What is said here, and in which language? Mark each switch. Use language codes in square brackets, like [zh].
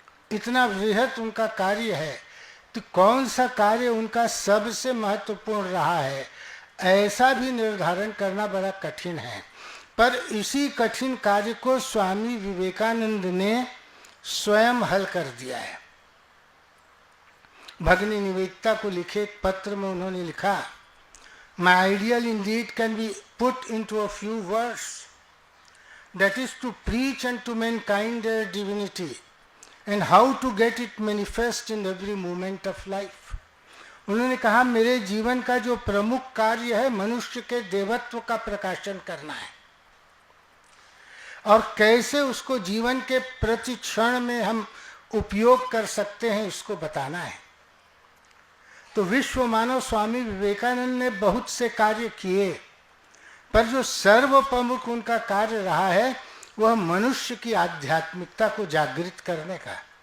[hi] इतना बृहत उनका कार्य है, तो कौन सा कार्य उनका सबसे महत्वपूर्ण रहा है, ऐसा भी निर्धारण करना बड़ा कठिन है। पर इसी कठिन कार्य को स्वामी विवेकानंद ने स्वयं हल कर दिया है। भगिनी निवेदिता को लिखे एक पत्र में उन्होंने लिखा, [en] My ideal indeed can be put into a few words, that is to preach unto mankind their divinity and how to get it manifest in every moment of life. [hi] उन्होंने कहा, मेरे जीवन का जो प्रमुख कार्य है मनुष्य के देवत्व का प्रकाशन करना है, और कैसे उसको जीवन के प्रति क्षण में हम उपयोग कर सकते हैं इसको बताना है। तो विश्व मानव स्वामी विवेकानंद ने बहुत से कार्य किए, पर जो सर्व प्रमुख उनका कार्य रहा है वह मनुष्य की आध्यात्मिकता को जागृत करने का।